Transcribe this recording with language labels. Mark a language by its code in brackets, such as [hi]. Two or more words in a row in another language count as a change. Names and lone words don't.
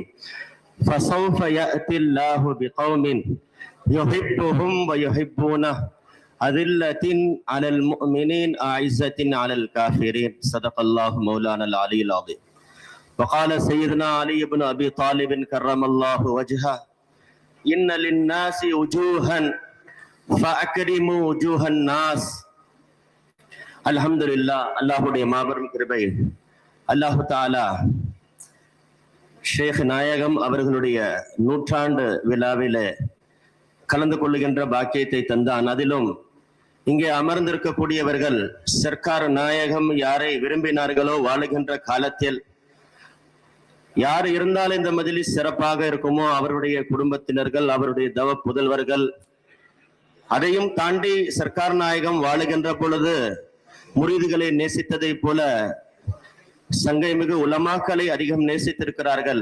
[ar] فسوف يأتي الله بقوم يحبهم ويحبونه أذلة على المؤمنين أعزة على الكافرين. صدق الله مولانا العلي العظيم. وقال سيدنا علي بن أبي طالب كرم الله وجهه إن للناس وجوها فأكرموا وجوه الناس. الحمد لله. [ta] அல்லாஹ்வுடைய மாபெரும் கிருபை. அல்லாஹ் தஆலா ஷேக் நாயகம் அவர்களுடைய நூற்றாண்டு விழாவிலே கலந்து கொள்ளுகின்ற பாக்கியத்தை தந்தான். அதிலும் இங்கே அமர்ந்திருக்கக்கூடியவர்கள் சர்க்கார் நாயகம் யாரை விரும்பினார்களோ வாழுகின்ற காலத்தில் யார் இருந்தால் இந்த மஜ்லிஸ் சிறப்பாக இருக்குமோ அவருடைய குடும்பத்தினர்கள், அவருடைய தவ புதல்வர்கள், அதையும் தாண்டி சர்க்கார் நாயகம் வாழுகின்ற பொழுது முரீதுகளை நேசித்ததை போல சங்கை மிகு உலமாக்களை அதிகம் நேசித்திருக்கிறார்கள்.